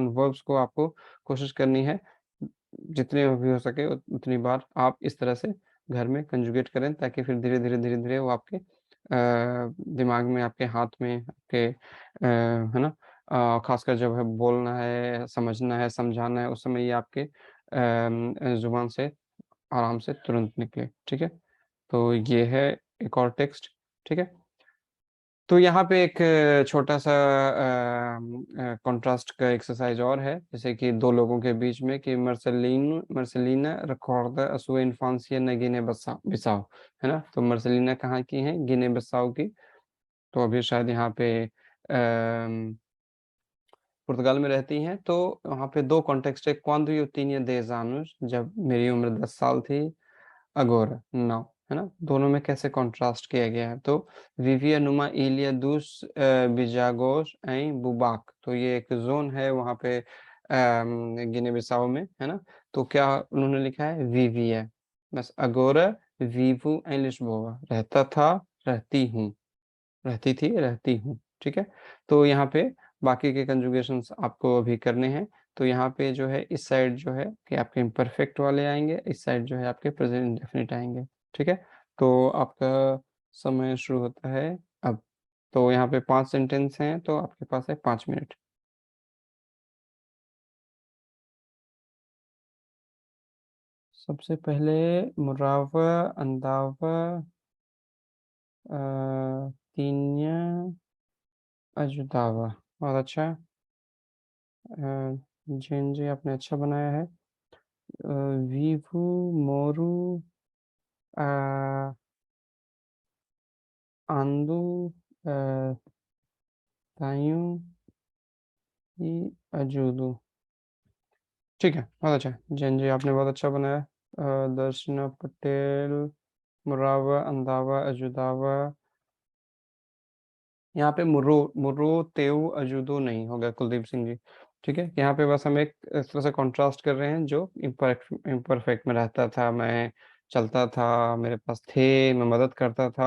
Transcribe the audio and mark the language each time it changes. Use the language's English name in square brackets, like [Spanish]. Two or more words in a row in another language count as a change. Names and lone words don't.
[Hindi] उन वर्ब्स को आपको कोशिश करनी है जितने भी हो सके उतनी बार आप इस तरह से घर में कंजुगेट करें, ताकि फिर धीरे-धीरे वो आपके दिमाग में, आपके हाथ में, आपके है ना, ख़ासकर जब है बोलना है, समझना है, समझाना है, उस समय ये आपके ज़ुबान से आराम से तुरंत निकले। ठीक है? तो ये है एक और टेक्स्ट। ठीक है? तो यहाँ पे एक छोटा-सा कॉन्ट्रास्ट का एक्सरसाइज़ और है, जैसे कि 2 लोगों के बीच में कि [Portuguese] Marcelina recorda a sua infância na Guiné-Bissau, [Hindi] है ना? तो मर्सेलिना कहाँ की हैं? गिने बिसाऊ की। तो अभी शायद यहाँ पे पुर्तगाल में रहती हैं, तो वहाँ पे 2 कॉन्टेक्स्ट है, [Portuguese] quando eu tinha 10 anos, [Hindi] जब मेरी उम्र 10 साल थी, agora, now, है ना? दोनों में कैसे कॉन्ट्रास्ट किया गया है। [Portuguese] तो Vivia numa ilha dos Bijagos em Bubaque, [Hindi] तो ये एक ज़ोन है वहाँ पे गिनी बिसाऊ में, है ना? तो क्या उन्होंने लिखा है? [Portuguese] Vivia, बस agora vivo em Lisboa, [Hindi] रहता था, रहती हूँ। रहती थी, रहती हूँ, ठीक है? तो यहाँ पे बाकी के कंजुगेशंस आपको अभी करने हैं। तो यहाँ पे जो है इस साइड जो है कि आपके इम्परफेक्ट वाले आएँगे, इस साइड जो है आपके प्रेज़ेंट इंडेफ़िनिट आएँगे, ठीक है? तो आपका समय शुरू होता है अब। तो यहाँ पे 5 सेंटेंस हैं, तो आपके पास है 5 मिनट। सबसे पहले [Portuguese] morava, andava, tinha, ajudava. [Hindi] बहुत अच्छा। जिन जी आपने अच्छा बनाया है। [Portuguese] vivo, moro, ando, a, tenho, e, ajudo. [Hindi] ठीक है, बहुत अच्छा। जिन जी आपने बहुत अच्छा बनाया। दर्शना पटेल, [Portuguese] morava, andava, ajudava. [Hindi] यहाँ पे [Portuguese] moro moro, tenho, ajudo [Hindi] नहीं होगा कुलदीप सिंह जी। ठीक है? यहाँ पे बस हम एक इस तरह से कॉन्ट्रास्ट कर रहे हैं जो इम्परफेक्ट में रहता था, मैं चलता था, मेरे पास थे, मैं मदद करता था।